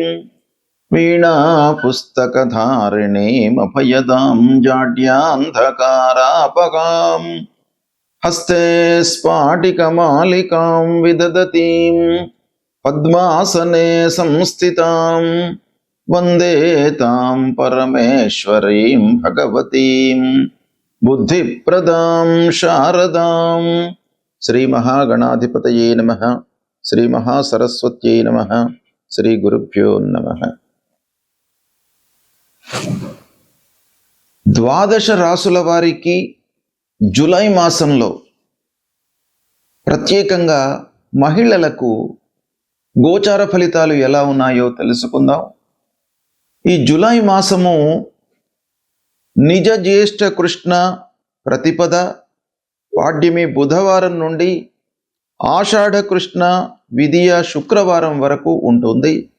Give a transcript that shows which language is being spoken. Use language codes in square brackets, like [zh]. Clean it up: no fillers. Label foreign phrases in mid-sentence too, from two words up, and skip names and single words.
[sa] वीणा पुस्तकधारिणीम् अभयदां जाड्यान्धकारापगां हस्ते स्फाटिकमालिकां विदधतीं पद्मासने संस्थितां वन्दे तां परमेश्वरीं भगवतीं बुद्धिप्रदां शारदां। श्री महागणाधिपतये नमः। श्री महासरस्वत्यै नमः। श्री गुरुभ्यो नमः। [te] ద్వాదశ రాసుల వారికి జూలై మాసంలో ప్రత్యేకంగా మహిళలకు గోచార ఫలితాలు ఎలా ఉన్నాయో తెలుసుకుందాం. ఈ జూలై మాసము నిజ జ్యేష్ఠ కృష్ణ ప్రతిపద పాడ్యమి బుధవారం నుండి ఆషాఢ కృష్ణ విదియ శుక్రవారం వరకు ఉంటుంది.